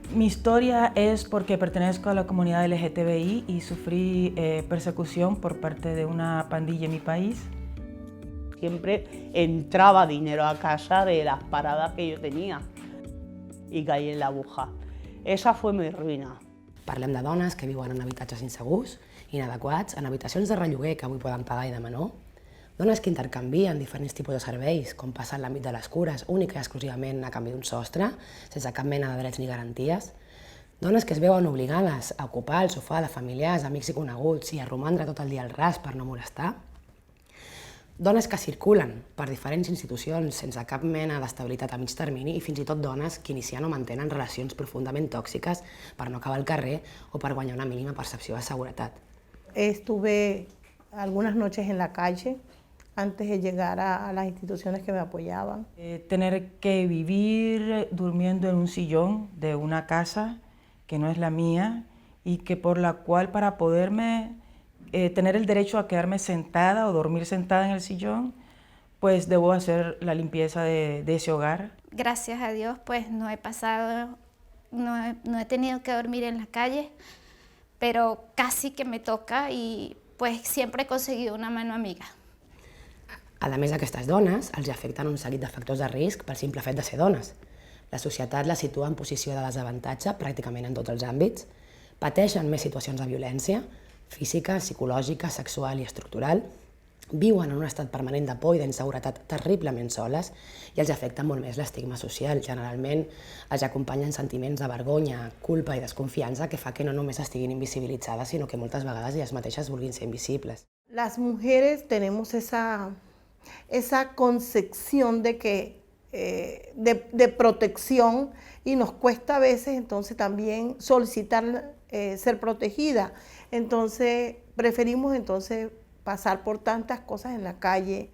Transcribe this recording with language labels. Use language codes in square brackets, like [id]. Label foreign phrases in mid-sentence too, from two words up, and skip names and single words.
[es] Mi historia es porque pertenezco a la comunidad LGTBI y sufrí persecución por parte de una pandilla en mi país. Siempre entraba dinero a casa de las paradas que yo tenía y caí en la aguja. Esa fue mi ruïna. [ca] Parlem de dones que viuen en habitatges insegurs, inadequats, en habitacions de relloguer que avui poden pagar i de menor, dones que intercanvien diferents tipus de serveis, com passa en l'àmbit de les cures, única i exclusivament a canvi d'un sostre, sense cap mena de drets ni garanties, dones que es veuen obligades a ocupar el sofà de familiars, amics i coneguts i a romandre tot el dia al ras per no molestar, dones que circulen per diferents institucions sense cap mena d'estabilitat a mig termini i fins i tot dones que inicien o mantenen relacions profundament tòxiques per no acabar al carrer o per guanyar una mínima percepció de seguretat. [es] Estuve algunas noches en la calle antes de llegar a las instituciones que me apoyaban. Tener que vivir durmiendo en un sillón de una casa que no es la mía y que por la cual para poderme tener el derecho a quedarme sentada o dormir sentada en el sillón, pues debo hacer la limpieza de ese hogar. Gracias a Dios pues no he tenido que dormir en la calle, pero casi que me toca y pues siempre he conseguido una mano amiga. [ca] A més, aquestes dones els afecten un seguit de factors de risc pel simple fet de ser dones. La societat les situa en posició de desavantatge pràcticament en tots els àmbits, pateixen més situacions de violència, física, psicològica, sexual i estructural, viuen en un estat permanent de por i d'inseguretat terriblement soles i els afecta molt més l'estigma social. Generalment els acompanyen sentiments de vergonya, culpa i desconfiança que fa que no només estiguin invisibilitzades, sinó que moltes vegades elles mateixes vulguin ser invisibles. [es] Las mujeres tenemos esa concepción de que de protección y nos cuesta a veces entonces también solicitar ser protegida. Entonces preferimos entonces pasar por tantas cosas en la calle.